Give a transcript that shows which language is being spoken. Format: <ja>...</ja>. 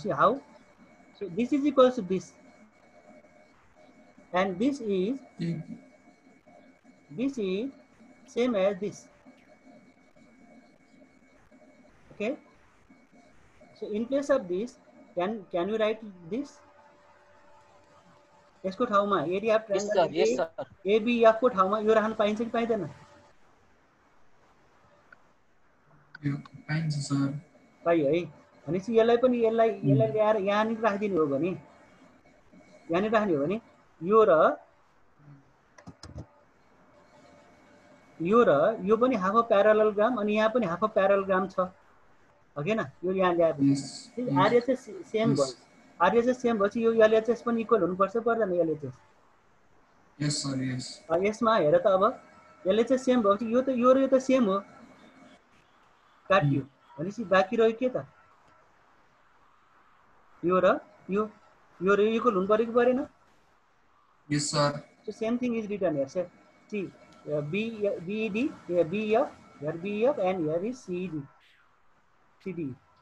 <en>See how, so this is equals to this and this is same as this. Okay, so in place of this can you write this</en> <ne>यसको ठाउँमा</ne> <en>Area of Yes, triangle sir. Yes, sir.</en> <ne>ABF को ठाउँमा यो राख्न पाइन्छ कि पाइदैन पाइन्छ sir पाइयो है भनेपछि यसलाई पनि यसलाई ल्याएर यहाँनिर राखिदिनु हो भने यहाँनिर राख्ने हो भने यो र यो पनि हाफ अफ प्यारालेलोग्राम अनि यहाँ पनि हाफ अफ प्यारालेलोग्राम छ हो कि हैन यो यहाँ ल्याएपछि आरएचएस सेम भयो आरएचएस सेम भएपछि यो एलएचएस पनि इक्वल हुनुपर्छ पर्दैन एलएचएस</ne> <en>yes sir yes</en> <ne>यसमा हेर त अब एलएचएस सेम भएपछि यो त यो र यो त सेम हो काट्यो भनेपछि बाँकी रह्यो के त यो र यो इक्वल हुनु पर्यो कि परेन</ne> <en>Yes sir so same thing is written here. So see BED here BEF here BEF and here is CD.</en>